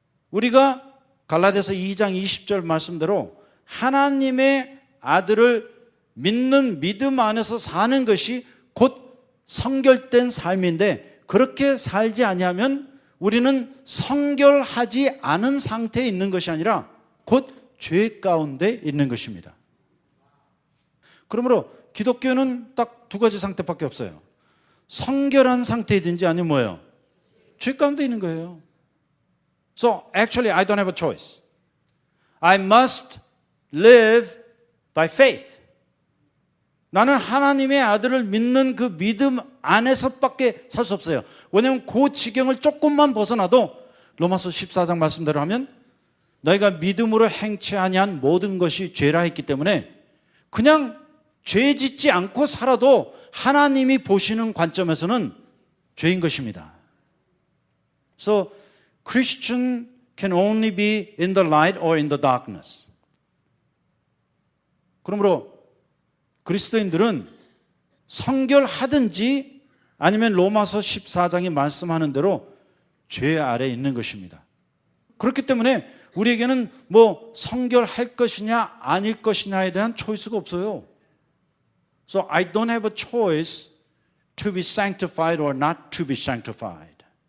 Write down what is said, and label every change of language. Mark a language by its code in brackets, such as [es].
[ko] 우리가 갈라디아서 2장 20절 말씀대로 하나님의 아들을 믿는 믿음 안에서 사는 것이 곧 성결된 삶인데, 그렇게 살지 아니하면 우리는 성결하지 않은 상태에 있는 것이 아니라 곧 죄 가운데 있는 것입니다. 그러므로 기독교는 딱 두 가지 상태밖에 없어요. 성결한 상태이든지 아니면 뭐예요? 죄 가운데 있는 거예요. [en] So actually I don't have a choice. I must live by faith. [ko] 나는 하나님의 아들을 믿는 그 믿음 안에서밖에 살 수 없어요. 왜냐하면 그 지경을 조금만 벗어나도 로마서 14장 말씀대로 하면 너희가 믿음으로 행치 아니한 모든 것이 죄라 했기 때문에 그냥 죄 짓지 않고 살아도 하나님이 보시는 관점에서는 죄인 것입니다. [en] So Christian can only be in the light or in the darkness. [ko] 그러므로 그리스도인들은 성결하든지 아니면 로마서 14장이 말씀하는 대로 죄 아래 있는 것입니다. 그렇기 때문에 우리에게는 뭐 성결할 것이냐 아닐 것이냐에 대한 초이스가 없어요. [en] So I don't have a choice to be sanctified or not to be sanctified.